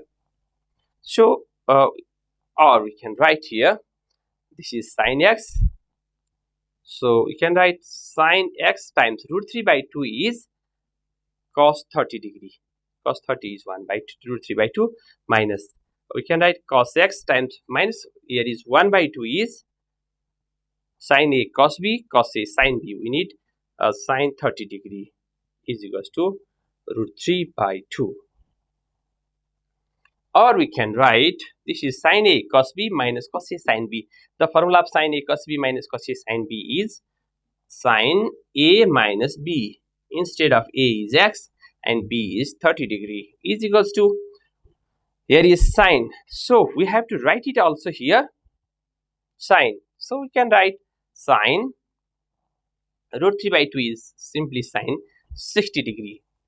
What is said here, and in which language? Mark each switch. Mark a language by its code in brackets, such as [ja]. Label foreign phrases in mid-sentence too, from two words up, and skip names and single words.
[en] So or we can write here, this is sin x, so we can write sin x times root 3 by 2 is cos 30 degree. Cos 30 is 1 by 2, root 3 by 2 minus, we can write cos x times minus, here is 1 by 2 is sin a cos b, cos a sin b. We need sin 30 degree is equals to root 3 by 2. Or we can write this is sin a cos b minus cos a sin b. The formula of sin a cos b minus cos a sin b is sin a minus b. Instead of a is x and B is 30 degree is equals to, here is sine. So we have to write it also here, sine. So we can write sine root 3 by 2 is simply sine 60 degree.